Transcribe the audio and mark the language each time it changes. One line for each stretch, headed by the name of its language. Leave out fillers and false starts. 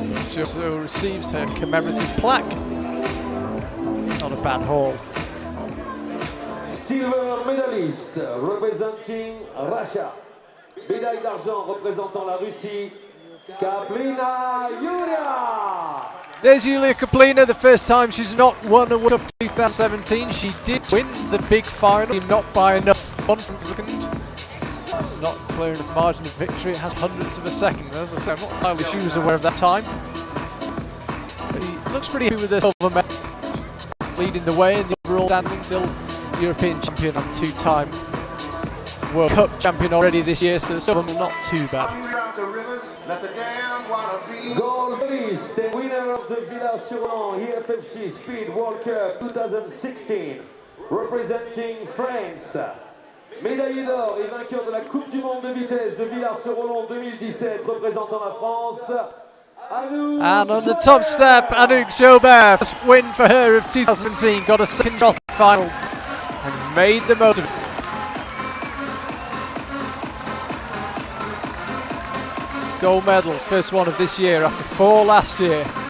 English: She also receives her commemorative plaque. Not a bad haul. Silver medalist representing Russia.
French: Médaille d'argent représentant la Russie, Kaplina Yulia.
English: There's Yulia Kaplina, the first time she's not won a World Cup 2017. She did win the big final, not by enough. It's not clear enough margin of victory, it has hundredths of a second. As I say, I'm not entirely sure she was aware of that time. But he looks pretty happy with the silver medal. Leading the way in the overall standing, still European champion and two-time World Cup champion already this year, so silver not too bad. Gold medalist and winner of the Villars-sur-Lens IFSC Speed World Cup 2016, representing France.
French: Médaillé d'or et vainqueur de la Coupe du Monde de vitesse de Villars-sur-Lens 2017, représentant la France.
English: And on the top step, Anouk Joubert, first win for her of 2017, got a second shot final and made the most of it. Gold medal, first one of this year after 4 last year.